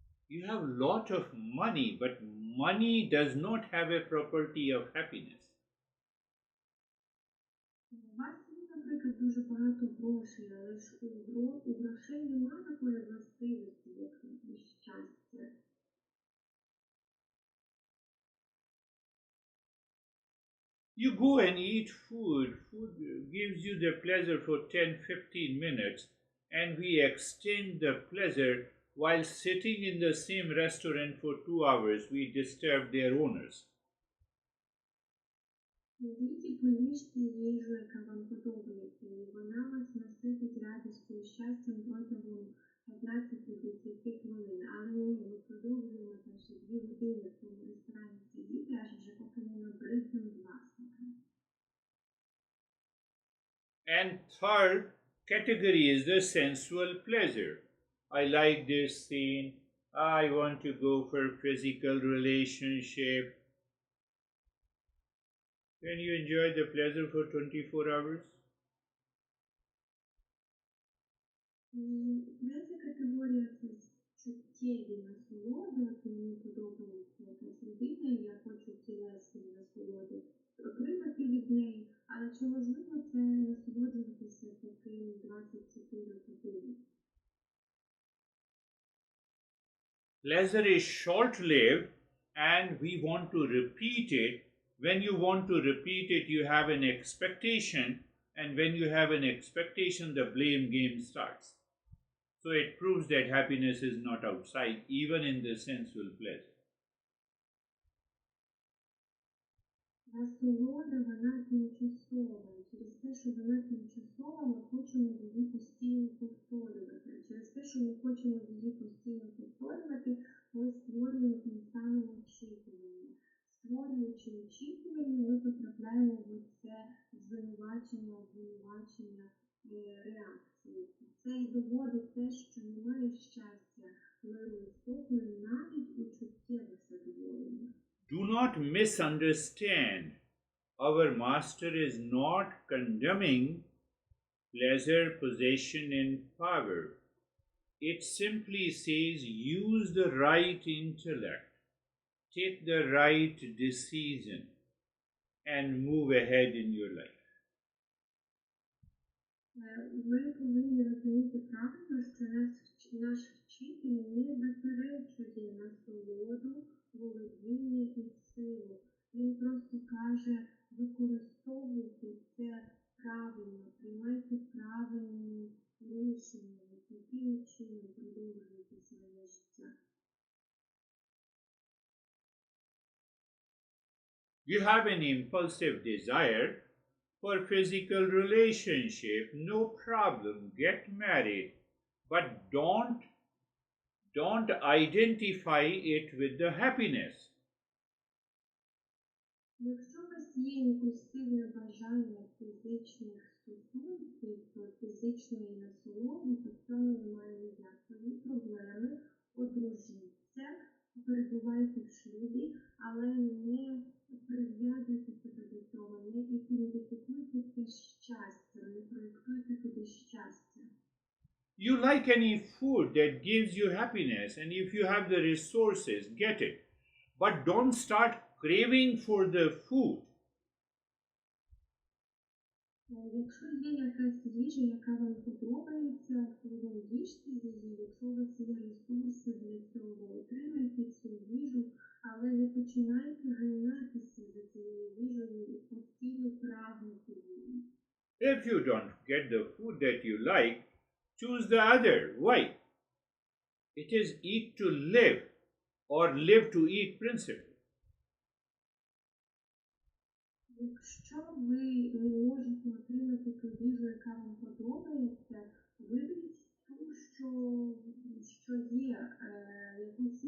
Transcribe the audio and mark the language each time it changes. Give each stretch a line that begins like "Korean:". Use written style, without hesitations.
English: You have a lot of money, but money does not have a property of happiness.
Ukrainian: У вас є, наприклад, дуже багато грошей, але ж у грошей немає такої властивості, як щастя.
English: You go and eat food. Food gives you the pleasure for 10-15 minutes, and we extend the pleasure while sitting in the same restaurant for 2 hours. We disturb their owners.
Ukrainian: Ідіть і поїжте їжу, яка вам подобається, і вона вас наситить радістю і щастям протягом 15-20 хвилин. Але ні, ми продовжуємо наші 2 години в цьому ресторані сидіти, аж вже поки не набризнемо власникам.
English: And third category is the sensual pleasure. I like this scene. I want to go for physical relationship. Can you enjoy the pleasure for 24 hours?
Ukrainian: Третя категорія – це чуттєві насолоди. От мені подобається якась людина, і я хочу тілесні насолоди отримати від неї. Але чи можливо це насолоджуватися таким 24 години?
English: Pleasure is short-lived and we want to repeat it. When you want to repeat it, you have an expectation, and when you have an expectation, the blame game starts. So it proves that happiness is not outside, even in the sensual pleasure.
Ukrainian: Насолода, вона тимчасова. І через те, що вона тимчасова, ми хочемо її постійно повторювати. Через те, що ми хочемо її постійно повторювати, ми створюємо тим самим очікування. Створюючи очікування, ми потрапляємо в це звинувачення, обвинувачення реакції. Це і доводить те, що немає щастя, миру і спокою навіть у чуттєвих задоволеннях.
English: Do not misunderstand. Our master is not condemning pleasure, possession, and power. It simply says use the right intellect, take the right decision, and move ahead in your life.
Ukrainian: Ми повинні розуміти правильно, що наш вчитель не заперечує насолоду, володіння і силу. Він просто каже, використовуйте це правильно, приймайте правильні рішення, яким чином продовжуйте своє життя.
English: You have an impulsive desire for physical relationship, no problem, get married, but don't identify it with the happiness.
Ukrainian: Якщо у вас є імпульсивне бажання фізичних стосунків, фізичної насолоди, то в цьому немає ніякої проблеми. Одружіться, перебувайте в шлюбі, але не прив'язуйте себе до цього, не ідентифікуйте це щастям, не проєктуйте туди щастя.
English: You like any food that gives you happiness, and if you have the resources, get it. But don't start craving for the food.
Ukrainian: Якщо є якась їжа, яка вам подобається, то ви їжте її. Якщо у вас є ресурси для цього, отримайте цю їжу, але не починайте ганятися за цією їжею і постійно прагнути її.
English: If you don't get the food that you like, choose the other. Why? It is eat to live or live to eat principle.
Ukrainian: Якщо ви не можете отримати ту їжу, яка вам подобається, виберіть ту, що є, яку